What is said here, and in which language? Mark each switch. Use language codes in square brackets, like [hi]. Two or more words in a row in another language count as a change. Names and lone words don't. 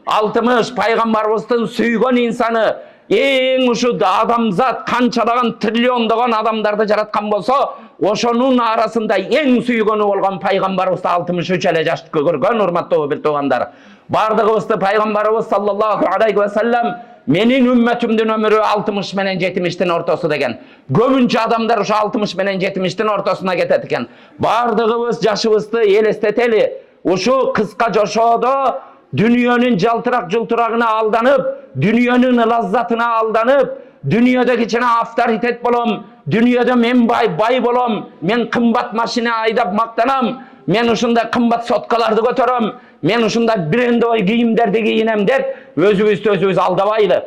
[ky] 60 пайгамбарыбыздын сүйгөн инсаны, эң ушу адамзат канчалаган триллиондогон адамдарды жараткан болсо, ошонун арасында эң сүйгөнү болгон пайгамбарыбызды 63 эле жашты көргөн. Урматтуу bir tuğanдар. Бардыгыбызды пайгамбарыбыз [ar] صلى الله عليه وسلم [ky] менин үммөтүмдүн өмүрү 60 менен 70тин ортосу деген. Көбүнчө адамдар ошо 60 менен 70тин ортосуна кетет экен. Бардыгыбыз жашыбызды элестетели. Ушу кыска жашоодо дүйнөнүн жалтырак жылтырагына алданып, дүйнөнүн лаззатына алданып, дүйнөдө кичине авторитет болом, дүйнөдө мен бай болом, мен кымбат машина айдап мактанам, мен ушундай кымбат соткаларды көтөрөм, мен ушундай брендовый кийимдерди кийинем деп өзүбүз алдабайлы.